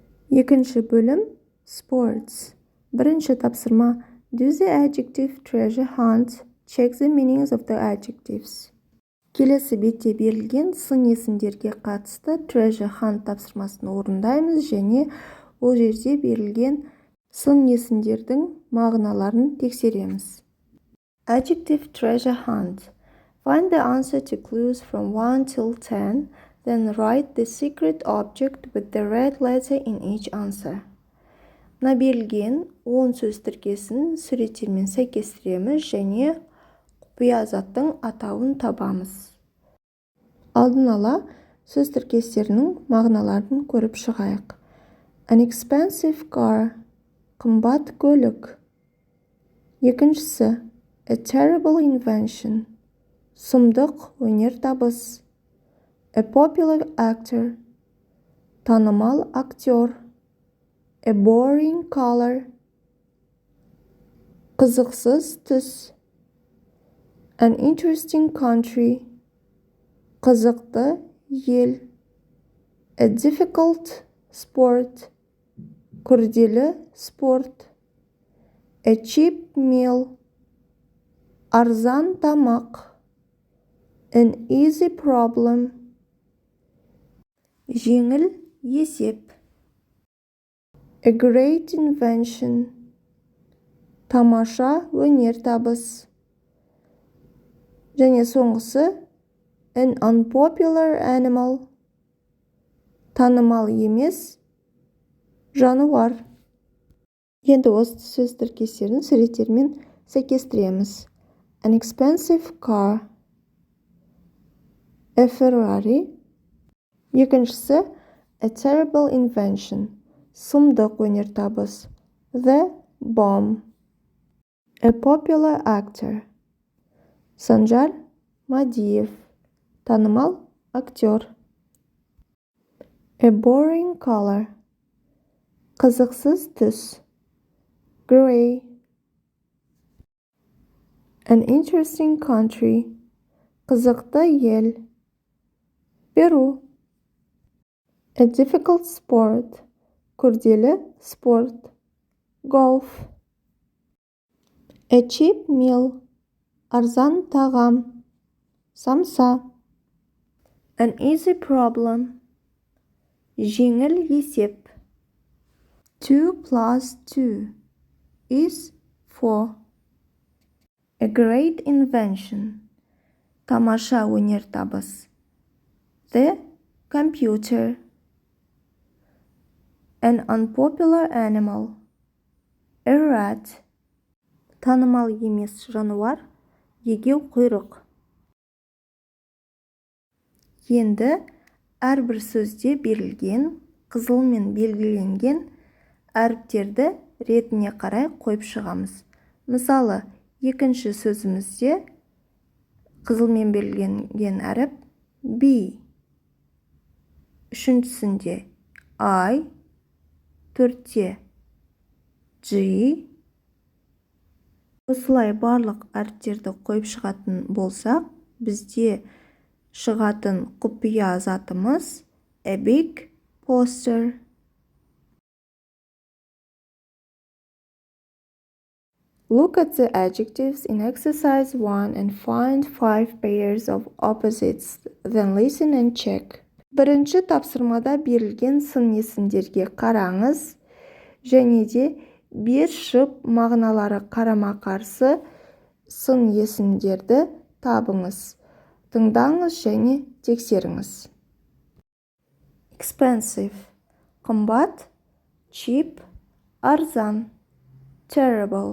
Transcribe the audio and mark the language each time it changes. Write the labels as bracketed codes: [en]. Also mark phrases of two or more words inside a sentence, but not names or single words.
[kk] Екінші бөлім [en] sports. [kk] Бірінші тапсырма [en] do the adjective treasure hunt. Check the meanings of the adjectives. [kk] Келесі бетте берілген сын есімдерге қатысты [en] treasure hunt [kk] тапсырмасын орындаймыз және ол жерде берілген сын есімдердің мағыналарын тексереміз. [en] Adjective treasure hunt. Find the answer to clues from 1 till 10, then write the secret object with the red letter in each answer. [kk] Мына берілген 10 сөз тіркесін суреттермен сәйкестіреміз және құпия заттың атауын табамыз. Алдын ала сөз тіркестерінің мағыналарын көріп шығайық. [en] An expensive car. [kk] Қымбат көлік. [en] Екіншісі a terrible invention. [kk] Сұмдық өнертабыс. [en] A popular actor. [kk] Танымал актер. [en] A boring color. [kk] Қызықсыз түс. [en] An interesting country. [kk] Қызықты ел. [en] A difficult sport. [kk] Күрделі спорт. [en] A cheap meal. [kk] Арзан тамақ. [en] An easy problem. [kk] Жеңіл есеп. [en] A great invention. [kk] Тамаша өнертабыс. Және соңғысы [en] an unpopular animal. [kk] Танымал емес жануар. Енді осы сөз тіркестерін суреттермен сәйкестіреміз. [en] An expensive car. A Ferrari. Екіншісі a terrible invention. [kk] Сұмдық өнертабыс. [en] The bomb. A popular actor. Санжар Мадиев. [kk] Танымал актер. [en] A boring color. [kk] Қызықсыз түс. [en] Gray. An interesting country. [kk] Қызықты ел. Перу. [en] A difficult sport. [kk] Күрделі спорт. [en] Golf. A cheap meal. [kk] Арзан тағам. Самса. [en] An easy problem. [kk] Жеңіл есеп. [en] 2 plus 2 is 4. A great invention. [kk] Тамаша өнертабыс. [en] The computer. An unpopular animal. A rat. [kk] Танымал емес жануар. Егеу құйрық. Енді әрбір сөзде берілген, қызылмен белгіленген әріптерді ретіне қарай қойып шығамыз. Мысалы, екінші сөзімізде қызылмен белгіленген әріп B. Үшіншісінде I. Төртте G. Осылай барлық әріптерді қойып шығатын болсақ, бізде шығатын құпия затымыз [en] a big poster. Look at the adjectives in exercise 1 and find 5 pairs of opposites, then listen and check. [kk] Бірінші тапсырмада берілген сын есімдерге қараңыз, және де 5 жұп мағыналары қарама-қарсы сын есімдерді табыңыз. Тыңдаңыз және тексеріңіз. [en] Expensive – қымбат, cheap – арзан, terrible